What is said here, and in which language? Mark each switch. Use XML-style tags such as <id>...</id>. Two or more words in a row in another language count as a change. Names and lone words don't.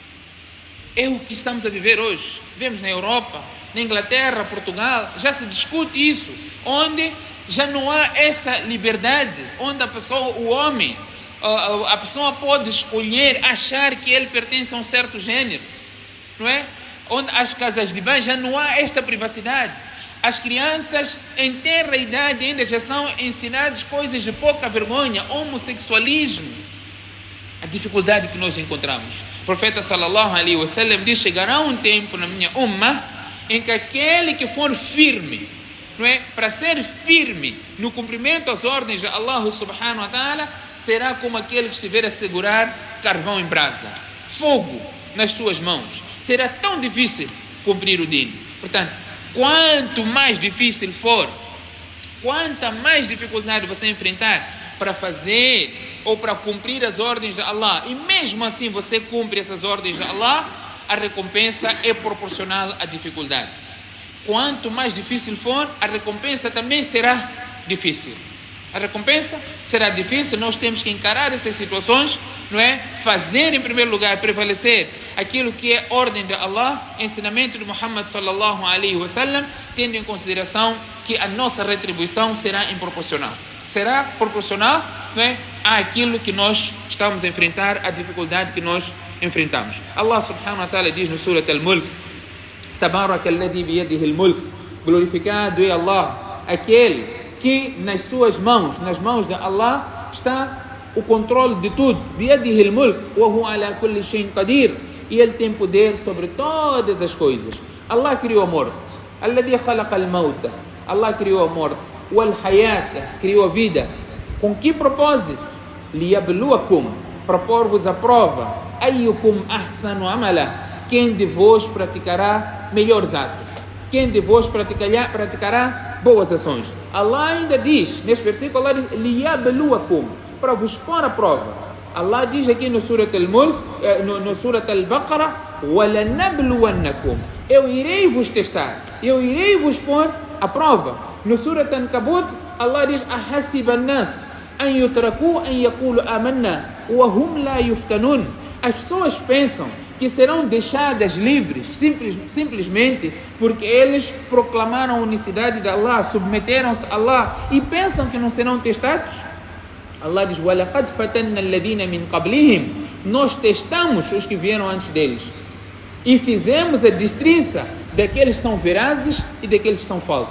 <pt>É o que estamos a viver hoje. Vemos na Europa, na Inglaterra, Portugal, já se discute isso, onde já não há essa liberdade, onde a pessoa, o homem, a pessoa pode escolher, achar que ele pertence a um certo gênero, não é? Onde as casas de banho já não há esta privacidade. As crianças em tenra idade ainda já são ensinadas coisas de pouca vergonha, homossexualismo. A dificuldade que nós encontramos. O profeta</pt> <ar>صلى الله عليه وسلم</ar> <pt>diz: chegará um tempo na minha ummah em que aquele que for firme, não é? Para ser firme no cumprimento às ordens de Allah</pt> <ar>سبحانه وتعالى,</ar> <pt>será como aquele que estiver a segurar carvão em brasa, fogo nas suas mãos. Será tão difícil cumprir o din. Portanto, quanto mais difícil for, quanta mais dificuldade você enfrentar para fazer ou para cumprir as ordens de Allah, e mesmo assim você cumpre essas ordens de Allah, a recompensa é proporcional à dificuldade. Quanto mais difícil for, a recompensa também será difícil. A recompensa será difícil. Nós temos que encarar essas situações, não é? Fazer em primeiro lugar prevalecer aquilo que é ordem de Allah, ensinamento de Muhammad</pt> <ar>صلى الله عليه وسلم,</ar> <pt>tendo em consideração que a nossa retribuição será improporcional. Será proporcional, não é, àquilo que nós estamos a enfrentar, a dificuldade que nós enfrentamos. Allah</pt> <ar>سبحانه وتعالى</ar> <pt>diz no Surat Al-Mulk:</pt> <ar>تبارك الذي بيده الملك,</ar> <pt>glorificado é Allah, aquele que nas suas mãos, nas mãos de Allah, está o controle de tudo.</pt> <ar>بيده الملك وهو على كل شيء قدير.</ar> <pt>E Ele tem poder sobre todas as coisas. Allah criou a morte.</pt> <ar>الذي خلق الموت.</ar> <pt>Allah criou a morte. والحياة, criou a vida. Com que propósito? ليبلوكم, propor-vos a prova.</pt> <ar>أيكم أحسن عملا.</ar> <pt>Quem de vós praticará melhores atos? Quem de vós praticará boas ações? Allah ainda diz, neste versículo, Allah diz, ليبلوكم, para vos pôr a prova. Allah diz aqui no Surat Al-Mulk, no Surat Al-Baqarah, وَلَنَبْلُوَنَّكُمْ, eu irei vos testar, eu irei vos pôr a prova. No Surat Al-Ankabut, Allah diz,</pt> <ar>أَحَسِبَ النَّاسِ أَنْ يُتْرَكُوا أَنْ يَقُولُوا آمَنَّا وَهُمْ لَا يُفْتَنُونَ.</ar> <pt>As pessoas pensam que serão deixadas livres simplesmente porque eles proclamaram a unicidade de Allah, submeteram-se a Allah e pensam que não serão testados. Allah diz,</pt> <ar>وَلَقَدْ فَتَنَّ الَّذِينَ مِنْ قَبْلِهِمْ,</ar> <pt>nós testamos os que vieram antes deles e fizemos a destriça daqueles que são verazes e daqueles que são falsos.</pt>